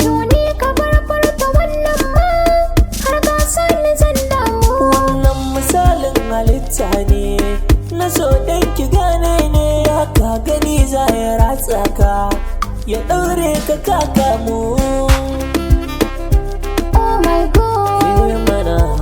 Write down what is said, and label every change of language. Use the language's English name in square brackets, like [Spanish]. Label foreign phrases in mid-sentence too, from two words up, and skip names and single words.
[Hausa] To ni ka bar furta wannan ma, har ka sani zan damu. Wannan misalin halitta ne, na so dan ki gane ne, ya ka gani za ya ratsa ka, ya ɗaure ka ka kamu. [English] Oh my God. [Hausa] Eh mana.